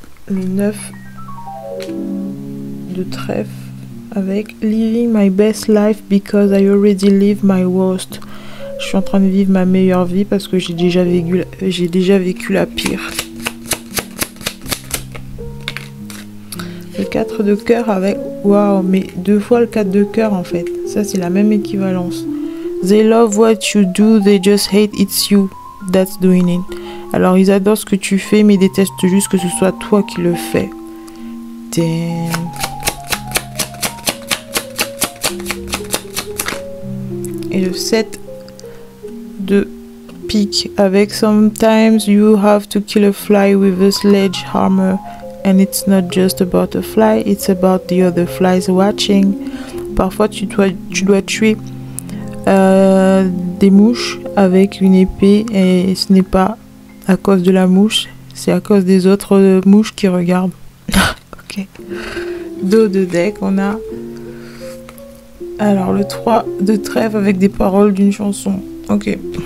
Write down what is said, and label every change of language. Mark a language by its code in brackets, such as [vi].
[fr] Le 9 de trèfle avec [en] Living my best life because I already live my worst. [fr] Je suis en train de vivre ma meilleure vie parce que j'ai déjà vécu la pire. Le 4 de cœur avec... Waouh, mais 2 fois le 4 de cœur en fait. Ça c'est la même équivalence. [en] They love what you do, they just hate it's you that's doing it. [fr] Alors ils adorent ce que tu fais mais ils détestent juste que ce soit toi qui le fais. [en] Damn. [fr] Et le 7 de pique avec [en] sometimes you have to kill a fly with a sledgehammer and it's not just about a fly, it's about the other flies watching. [fr] Parfois tu dois tuer des mouches avec une épée et ce n'est pas à cause de la mouche, c'est à cause des autres mouches qui regardent. Ok. Dos de deck, on a alors le 3 de trèfle avec des paroles d'une chanson. Ok.